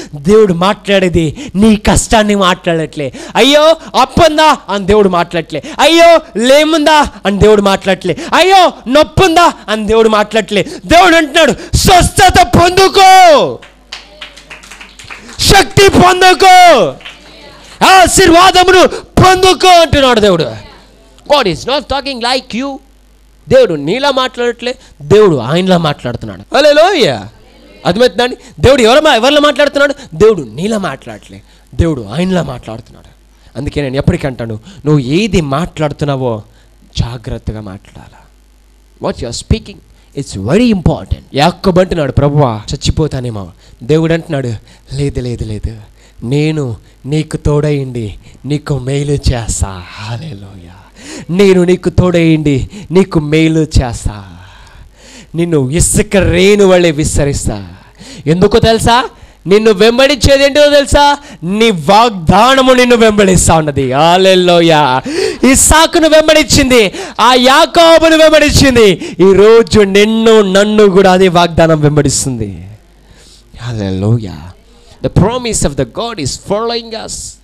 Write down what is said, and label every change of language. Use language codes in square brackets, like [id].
[te] దేవుడు మాట్లాడేది నీ కష్టాన్ని మాట్లాడట్లే. అయ్యో అప్పుందా అని దేవుడు మాట్లాడట్లే, అయ్యో లేముందా అని దేవుడు మాట్లాడట్లే, అయ్యో నొప్పుందా అని దేవుడు మాట్లాడట్లే. దేవుడు అంటున్నాడు స్వస్థత పొందుకో, శక్తి పొందుకో, ఆశీర్వాదమును పొందుకో అంటున్నాడు దేవుడు. [en] God is not talking like you. [te] దేవుడు నీలా మాట్లాడట్లే, దేవుడు ఆయనలా మాట్లాడుతున్నాడు. హల్లెలూయా. అర్థమవుతుందండి? దేవుడు ఎవరిలా మాట్లాడుతున్నాడు? దేవుడు నీలా మాట్లాడట్లే, దేవుడు ఆయనలా మాట్లాడుతున్నాడు. అందుకే నేను ఎప్పటికీ అంటాను, నువ్వు ఏది మాట్లాడుతున్నావో జాగ్రత్తగా మాట్లాడాలా. [en] What you are speaking it's very important. [te] యాకోబు అంటున్నాడు ప్రభువా చచ్చిపోతానేమో. దేవుడు అంటున్నాడు లేదు లేదు లేదు, నేను నీకు తోడైండి నీకు మేలు చేస్తా. హల్లెలూయా. నేను నీకు తోడైండి నీకు మేలు చేస్తా, నిన్ను ఇసుక రేణు వలె విస్తరిస్తా. ఎందుకో తెలుసా? నిన్ను వెంబడించేది ఏంటో తెలుసా? నీ వాగ్దానము నిన్ను వెంబడిస్తా ఉన్నది. హల్లెలూయా. ఇస్సాకును వెంబడించింది, ఆ యాకోబును వెంబడించింది. ఈరోజు నన్ను కూడా అదే వాగ్దానం వెంబడిస్తుంది. హల్లెలూయా. [en] The promise of the God is following us.